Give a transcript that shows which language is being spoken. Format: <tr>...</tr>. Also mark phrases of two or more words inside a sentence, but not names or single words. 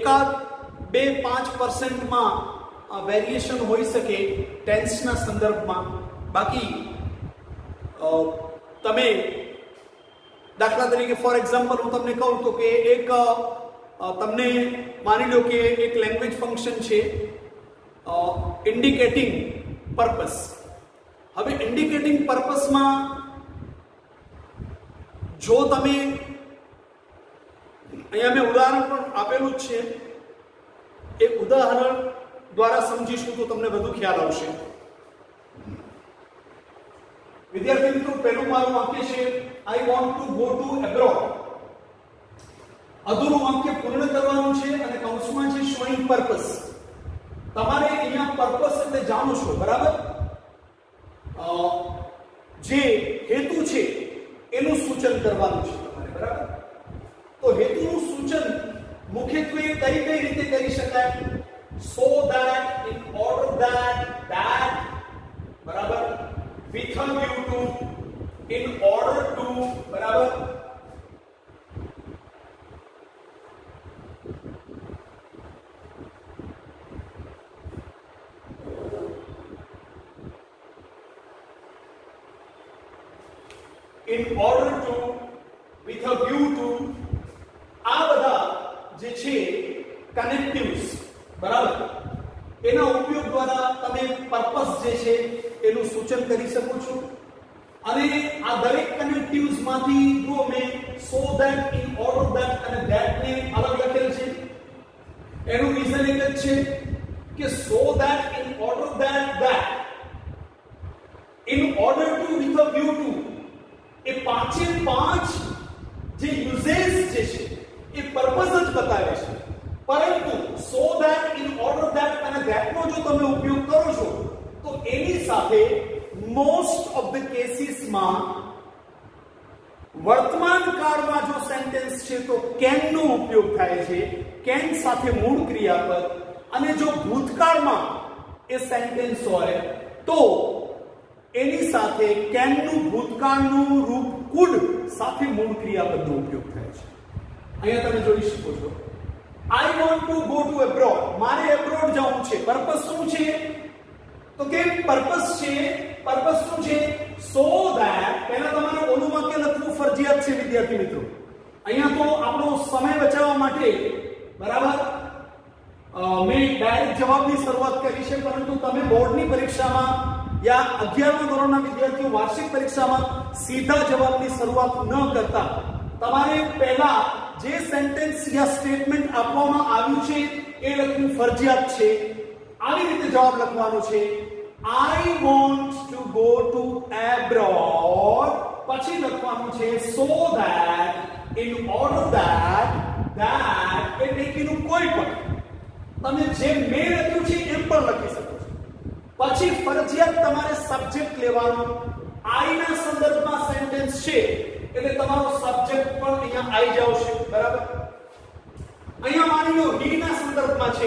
<gu>એકાદ 2-5% માં વેરિએશન થઈ શકે ટેન્સ ના સંદર્ભમાં, બાકી તમે દાખલા તરીકે</gu> <en>for example</en> <gu>હું તમને કહું તો કે એક તમને માની લો કે એક</gu> <en>language function</en> <gu>છે</gu> <en>indicating purpose.</en> <gu>હવે</gu> <en>indicating purpose</en> <gu>માં જો તમે અહીંયા મેં ઉદાહરણ પણ આપેલું જ છે, એક ઉદાહરણ દ્વારા સમજીશું તો તમને વધુ ખ્યાલ આવશે। વિદ્યાર્થી મિત્રો પહેલું મારું વાક્ય છે</gu> <en>I want to go to abroad.</en> <gu>અધૂરું વાક્ય પૂર્ણ કરવાનું છે અને कૌંસમાં છે</gu> <en>showing purpose.</en> <gu>તમારે અહીંયા पर्पस એટલે જાણો છો, બરાબર। જે હેતુ છે એનું સૂચન કરવાનું છે તમારે, બરાબર। તો હેતુનું સૂચન મુખ્યત્વે કઈ રીતે કરી શકાય?</gu> <en>so that, in order that, बराबर, with a view to, in order to બરાબર in order to with a view to</en> <gu>આ બધા જે છે કનેક્ટિવ્સ બરાબર એના ઉપયોગ દ્વારા તમે પર્પસ જે છે એનું સૂચન કરી શકો છો અને આ દરેક કનેક્ટિવ્સ માંથી જો મેં</gu> <en>so that in order that</en> <gu>અને that ને અલગ લખેલ છે એનું રીઝન એક જ છે કે</gu> <en>so that in order that in order to with a view to</en> <gu>એ પાંચે પાંચ જે યુઝેસ જે છે એ પર્પસ જ બતાવે છે પરંતુ</gu> <en>so that in order that</en> <gu>અને that નો જો તમે ઉપયોગ કરો છો તો એની સાથે</gu> <en>most of the cases</en> <gu>માં વર્તમાન કાળમાં જો સેન્ટેન્સ છે તો can નો ઉપયોગ થાય છે can સાથે મૂળ ક્રિયાપદ અને જો ભૂતકાળમાં એ સેન્ટેન્સ હોય તો એની સાથે can નું ભૂતકાળનું રૂપ could સાથે મૂળ ક્રિયાપદનો ઉપયોગ થાય છે અહીંયા તમે જોઈ શકો છો</gu> <en>I want to go to abroad</en> <gu>મારે abroad જવું છે પર્પસ શું છે તો કે પર્પસ શું છે</gu> <en>so that</en> <gu>પહેલા તમારે ઓલું વાક્ય લખવું ફરજિયાત છે વિદ્યાર્થી મિત્રો અહીંયા તો આપણો સમય બચાવવા માટે બરાબર મેં ડાયરેક્ટ જવાબની શરૂઆત કરી છે પરંતુ તમે બોર્ડની પરીક્ષામાં या 11મા ધોરણના વિદ્યાર્થીઓ વાર્ષિક પરીક્ષામાં સીધા જવાબની શરૂઆત ન કરતા તમારે પહેલા જે સેન્ટેન્સ યા સ્ટેટમેન્ટ આપવામાં આવ્યું છે એ લખવું ફરજિયાત છે આવી રીતે જવાબ લખવાનો છે</gu> <en>I want to go to abroad</en> <gu>પછી લખવાનું છે</gu> <en>so that in order</en> <gu>that એટલે કે કોઈ પણ તમે જે મેં લખ્યું છે એમ પણ લખી શકો પછી ફરજિયાત તમારે સબ્જેક્ટ લેવાનો I ના સંદર્ભમાં સેન્ટેન્સ છે એટલે તમારો સબ્જેક્ટ પણ અહીંયા આવી જશે બરાબર અહીંયા માની લો he ના સંદર્ભમાં છે</gu>